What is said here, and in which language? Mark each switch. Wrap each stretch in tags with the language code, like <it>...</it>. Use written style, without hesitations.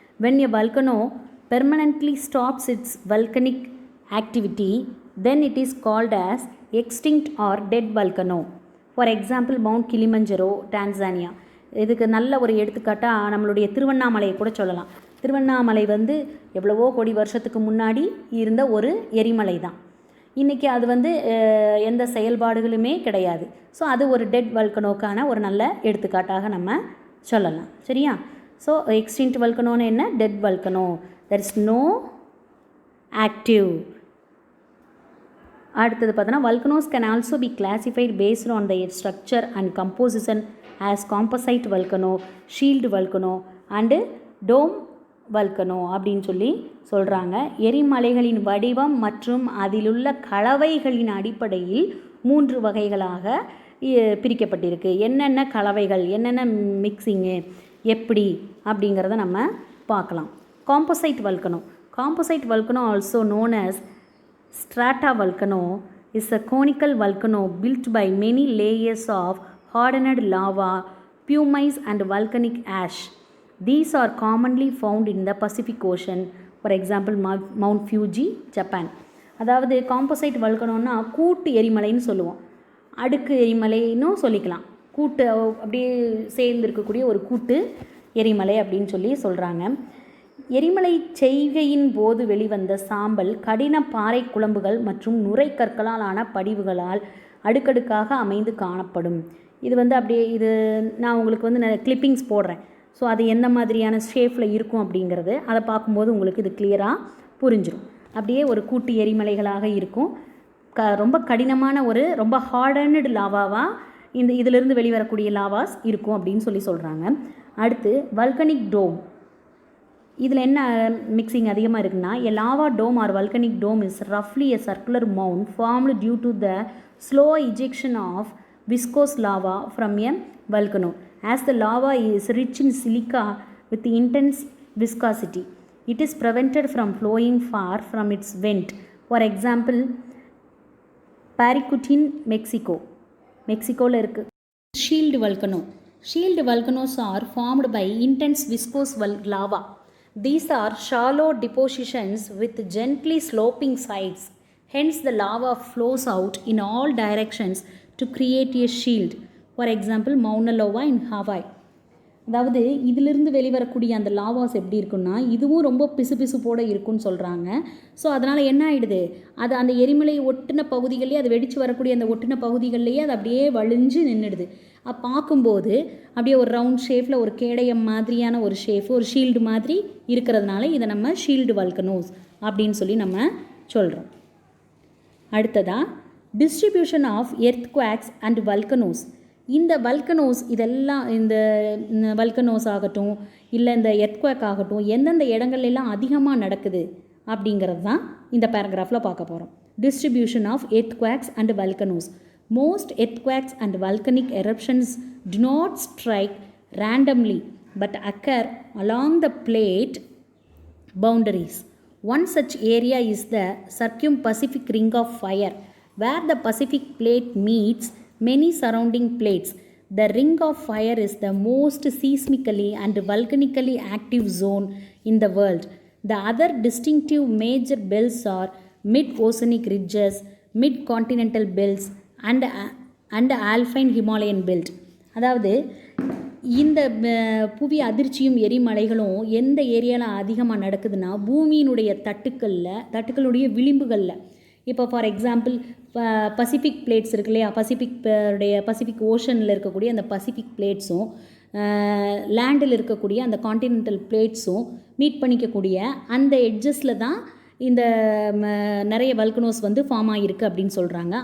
<en>when a volcano permanently stops its volcanic activity, then it is called as extinct or dead volcano.</en> <ta>For example mount Kilimanjaro Tanzania. இதுக்கு நல்ல ஒரு எடுத்துக்காட்டாக நம்மளுடைய திருவண்ணாமலையை கூட சொல்லலாம். திருவண்ணாமலை வந்து எவ்வளவோ கோடி வருஷத்துக்கு முன்னாடி இருந்த ஒரு எரிமலை தான். இன்றைக்கி அது வந்து எந்த செயல்பாடுகளுமே கிடையாது. ஸோ அது ஒரு டெட் வல்கனோக்கான ஒரு நல்ல எடுத்துக்காட்டாக நம்ம சொல்லலாம். சரியா? ஸோ எக்ஸ்டிங்க்ட் வல்கனோன்னு என்ன? Dead volcano.</ta> <en>There is no active.</en> <ta>அடுத்தது பார்த்தோன்னா</ta> <en>volcanoes can also be classified based on the structure and composition as composite volcano, shield volcano and dome volcano</en> <ta>அப்படின்னு சொல்லி சொல்கிறாங்க. எரிமலைகளின் வடிவம் மற்றும் அதிலுள்ள கலவைகளின் அடிப்படையில் 3 வகைகளாக பிரிக்கப்பட்டிருக்கு. என்னென்ன கலவைகள், என்னென்ன மிக்சிங்கு, எப்படி அப்படிங்கிறத நம்ம பார்க்கலாம்.</ta> <en>Composite volcano. Composite volcano also known as strata volcano is a conical volcano built by many layers of hardened lava, pumice and volcanic ash. These are commonly found in the Pacific Ocean. For example, Mount Fuji, Japan.</en> <ta>அதாவது composite வல்கனோன்னா கூட்டு எரிமலைன்னு சொல்லுவோம். அடுக்கு எரிமலைன்னு சொல்லிக்கலாம். கூட்டு அப்படியே சேர்ந்து இருக்கக்கூடிய ஒரு கூட்டு எரிமலை அப்படின்னு சொல்லி சொல்கிறாங்க. எரிமலை செய்கையின் போது வெளிவந்த சாம்பல் கடின பாறை குழம்புகள் மற்றும் நுரை கற்களால் ஆன படிவுகளால் அடுக்கடுக்காக அமைந்து காணப்படும். இது வந்து அப்படியே இது நான் உங்களுக்கு வந்து கிளிப்பிங்ஸ் போடுறேன். ஸோ அது எந்த மாதிரியான ஷேப்பில் இருக்கும் அப்படிங்கிறது அதை பார்க்கும்போது உங்களுக்கு இது கிளியராக புரிஞ்சிடும். அப்படியே ஒரு கூட்டு எரிமலைகளாக இருக்கும். ரொம்ப கடினமான ஒரு ரொம்ப ஹார்டன்டு லாவாவாக இதிலிருந்து வெளிவரக்கூடிய லாவாஸ் இருக்கும் அப்படின்னு சொல்லி சொல்கிறாங்க. அடுத்து வல்கனிக் டோம். இதில் என்ன மிக்சிங் அதிகமாக இருக்குன்னா,</ta> <en>A lava dome R volcanic dome is ரஃப்லி a circular mount formed due to the slow ejection of viscose lava from a volcano. As the lava is rich in silica with intense viscosity, it is prevented from flowing far from its vent. For example, Paricutin, Mexico.</en> <ta>மெக்சிகோவில் இருக்குது.</ta> <en>Shield volcano. Shield volcanoes are formed by intense viscose lava. These are shallow depositions with gently sloping sides. Hence the lava flows out in all directions to create a shield. For example, Mauna Loa in Hawaii.</en> <ta>அதாவது இதிலிருந்து வெளிவரக்கூடிய அந்த laws எப்படி இருக்குன்னா, இதுவும் ரொம்ப பிசுபிசுப்போடு இருக்குன்னு சொல்கிறாங்க. So அதனால் என்ன ஆகிடுது, அது அந்த எரிமலை ஒட்டின பகுதிகளிலே, அது வெடித்து வரக்கூடிய அந்த ஒட்டின பகுதிகளிலேயே அது அப்படியே வழிஞ்சு நின்றுடுது. பார்க்கும்போது அப்படியே ஒரு ரவுண்ட் ஷேப்பில் ஒரு கேடயம் மாதிரியான ஒரு ஷேப், ஒரு ஷீல்டு மாதிரி இருக்கிறதுனால இதை நம்ம ஷீல்டு வல்கனோஸ் அப்படின்னு சொல்லி நம்ம சொல்கிறோம். அடுத்ததாக</ta> <en>Distribution of earthquakes and volcanoes.</en> <ta>இந்த வல்கனோஸ் இதெல்லாம் இந்த வல்கனோஸ் ஆகட்டும் இல்லை இந்த எர்த்குவாக் ஆகட்டும் எந்தெந்த இடங்கள்லாம் அதிகமாக நடக்குது அப்படிங்கிறது தான் இந்த பேராகிராஃபில் பார்க்க போகிறோம்.</ta> <en>Distribution of earthquakes and volcanoes. Most earthquakes and volcanic eruptions do not strike randomly but occur along the plate boundaries. One such area is the Circum-Pacific Ring of Fire, where the Pacific plate meets many surrounding plates. The Ring of Fire is the most seismically and volcanically active zone in the world. The other distinctive major belts are mid-oceanic ridges, mid-continental belts and alpine Himalayan belt.</en> <ta>அதாவது இந்த புவி அதிர்ச்சியும் எரிமலைகளும் எந்த ஏரியாவில் அதிகமாக நடக்குதுன்னா, பூமியினுடைய தட்டுக்களுடைய விளிம்புகளில். இப்போ ஃபார் எக்ஸாம்பிள் பசிபிக் பிளேட்ஸ் இருக்கு இல்லையா, பசிபிக் ஓஷனில் இருக்கக்கூடிய அந்த பசிபிக் பிளேட்ஸும் லேண்டில் இருக்கக்கூடிய அந்த கான்டினென்டல் பிளேட்ஸும் மீட் பண்ணிக்கக்கூடிய அந்த எட்ஜஸில் தான் இந்த நிறைய வல்கனோஸ் வந்து ஃபார்ம் ஆகிருக்கு அப்படின்னு சொல்கிறாங்க.</ta>